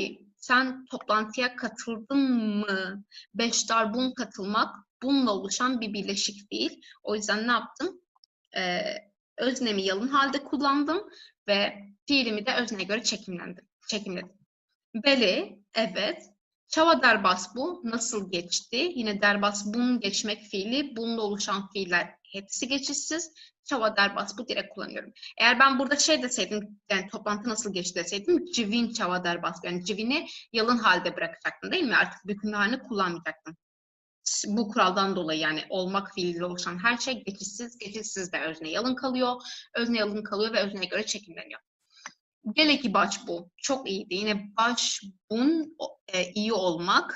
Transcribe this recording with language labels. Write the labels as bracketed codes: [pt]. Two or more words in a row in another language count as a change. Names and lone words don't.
[tr] Sen toplantıya katıldın mı? [ku] Beştar bun [tr] katılmak, bununla oluşan bir birleşik fiil. O yüzden ne yaptım? Öznemi yalın halde kullandım ve fiilimi de özneye göre çekimledim. Beli, evet. [ku] Çava derbas bu. [tr] Nasıl geçti? Yine [ku] derbas bun [tr] geçmek fiili. Bununla oluşan fiiller hepsi geçişsiz. [ku] Çava derbas bu [tr] direkt kullanıyorum. Eğer ben burada şey deseydim, yani toplantı nasıl geçti deseydim, [ku] civin çava derbas. [tr] Yani civini yalın halde bırakacaktım değil mi? Artık bütün halini kullanmayacaktım. Bu kuraldan dolayı yani olmak fiiliyle oluşan her şey geçişsiz. Geçişsiz de özne yalın kalıyor. Özne yalın kalıyor ve özneye göre çekimleniyor. [ku] Geleki baş bu. [tr] Çok iyiydi. Yine [ku] baş bun [tr] iyi olmak.